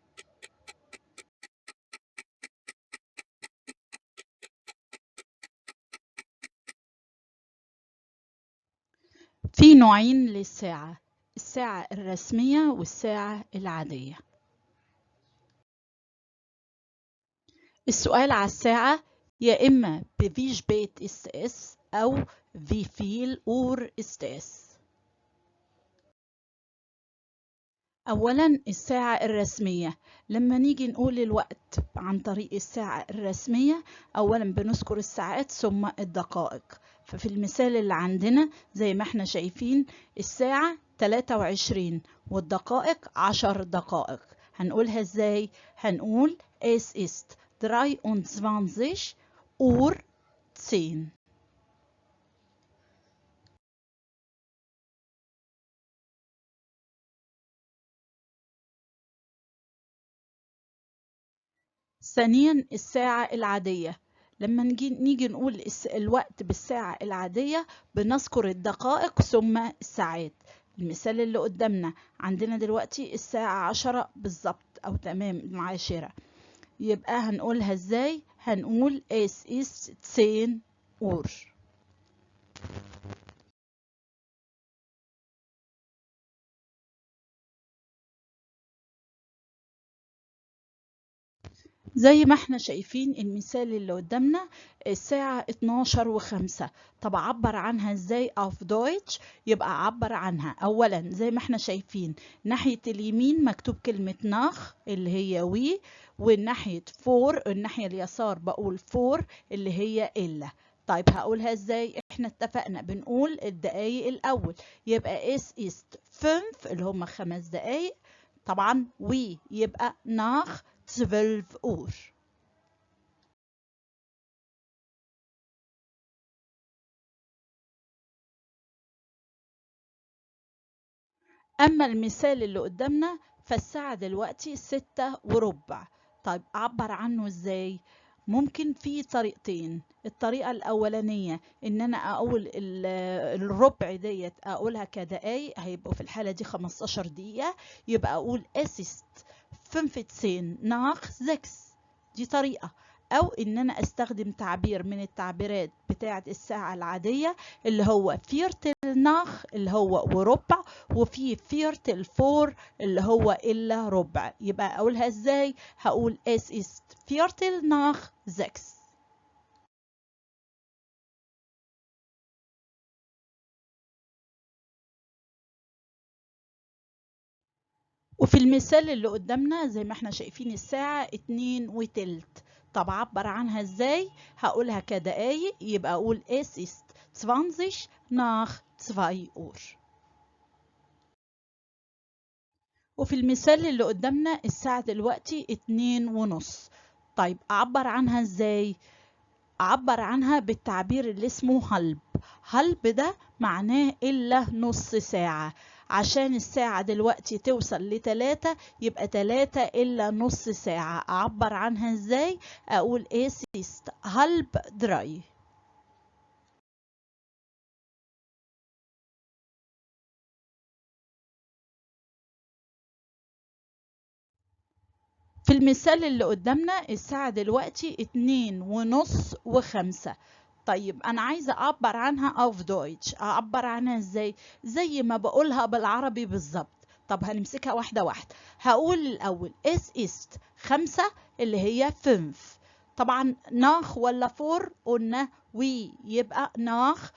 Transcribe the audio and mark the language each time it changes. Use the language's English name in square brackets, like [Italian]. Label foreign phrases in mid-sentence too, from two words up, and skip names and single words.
[Arabic] في نوعين للساعة: الساعة الرسمية والساعة العادية. السؤال على الساعة يا إما [German] wie spät ist es [Arabic] أو [German] wie viel Uhr ist es. [Arabic] أولاً الساعة الرسمية، لما نيجي نقول الوقت عن طريق الساعة الرسمية أولاً بنذكر الساعات ثم الدقائق. ففي المثال اللي عندنا زي ما احنا شايفين الساعة 23 والدقائق 10 دقائق. هنقولها ازاي؟ هنقول [German] es ist 23 Uhr 10. [Arabic] ثانيا الساعة العادية، لما نيجي نقول الوقت بالساعة العادية بنذكر الدقائق ثم الساعات. المثال اللي قدامنا عندنا دلوقتي الساعة 10 بالظبط أو تمام العاشرة، يبقى هنقولها ازاي؟ [German] هنقول es ist 10 Uhr. [Arabic] زي ما احنا شايفين المثال اللي قدامنا الساعة 12:05. طب أعبر عنها ازاي [German] auf Deutsch؟ [Arabic] يبقى أعبر عنها أولا زي ما احنا شايفين ناحية اليمين مكتوب كلمة ناخ اللي هي وي، والناحية فور الناحية اليسار بقول فور اللي هي إلا. طيب هقولها ازاي؟ احنا اتفقنا بنقول الدقايق الأول، يبقى [German] es ist 5 [Arabic] اللي هم 5 دقايق. طبعا وي يبقى [German] nach 12 Uhr. [Arabic] أما المثال اللي قدامنا فالساعة دلوقتي 6:15. طيب أعبر عنه إزاي؟ ممكن في طريقتين. الطريقة الأولانية إن أنا أقول الربع ديت أقولها كدقايق، هيبقوا في الحالة دي 15 دقيقة، يبقى أقول [German] es ist 15 nach 6. [Arabic] دي طريقة. أو إن أنا أستخدم تعبير من التعبيرات بتاعة الساعة العادية اللي هو [German] Viertel nach [Arabic] اللي هو وربع، وفي [German] Viertel vor [Arabic] اللي هو إلا ربع. يبقى أقولها إزاي؟ هقول [German] es ist viertel nach 6. [Arabic] وفي المثال اللي قدامنا زي ما احنا شايفين الساعة 2:15. طب عبر عنها ازاي؟ هقولها كدقايق، يبقى اقول [German] es ist 20 nach 2 Uhr. [Arabic] وفي المثال اللي قدامنا الساعة دلوقتي 2:30. طيب أعبر عنها إزاي؟ أعبر عنها بالتعبير اللي اسمه هلب. هلب ده معناه إلا نص ساعة. عشان الساعة دلوقتي توصل ل3 يبقى 3 إلا نص ساعة. أعبر عنها إزاي؟ أقول [German] es ist halb 3. [Arabic] في المثال اللي قدامنا الساعة دلوقتي 2:30 و5. طيب أنا عايزة أعبر عنها [German] auf Deutsch. [Arabic] أعبر عنها إزاي؟ زي ما بقولها بالعربي بالظبط. طب هنمسكها واحدة واحدة. هقول الأول [German] es ist 5 [Arabic] اللي هي 5. طبعا ناخ ولا فور؟ قلنا وي يبقى ناخ.